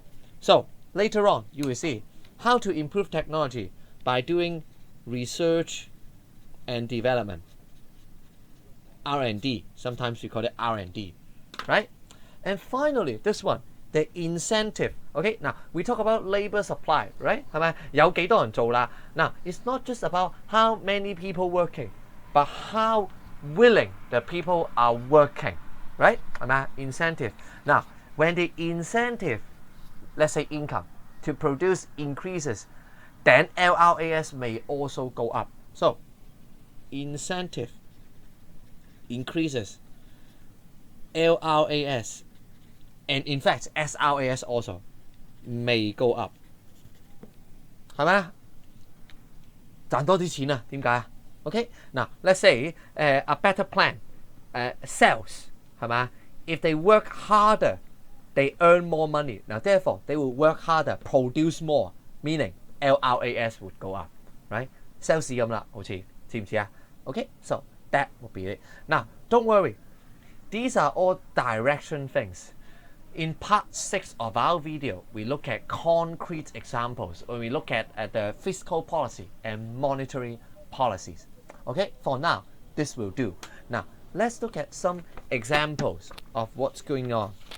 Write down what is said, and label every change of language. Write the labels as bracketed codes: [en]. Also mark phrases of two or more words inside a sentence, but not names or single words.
[en] So later on, you will see how to improve technology by doing research and development. R&D, sometimes we call it R&D, right? And finally, this one, the incentive. Okay, now we talk about labor supply, right? [yue] 係咪？有幾多人做啦？ [en] Now, it's not just about how many people working, but how willing the people are working, right? [yue] 係咪？ Incentive. [en] Now, when the incentive, let's say income, to produce increases, then LRAS may also go up. So, incentive increases, LRAS, and in fact SRAS also may go up. [yue] 係咪啊？賺多啲錢啊？點解啊？ [en] Okay, now let's say a better plan, sales, [yue] 係咪？ [en] If they work harder, they earn more money. Now therefore, they will work harder, produce more, meaning LRAS would go up, right? [yue] Sales 咁啦，好似似唔似啊？ [en] Okay, so that would be it. Now, don't worry. These are all direction things. In part 6 of our video, we look at concrete examples, or we look at the fiscal policy and monetary policies. Okay, for now, this will do. Now, let's look at some examples of what's going on.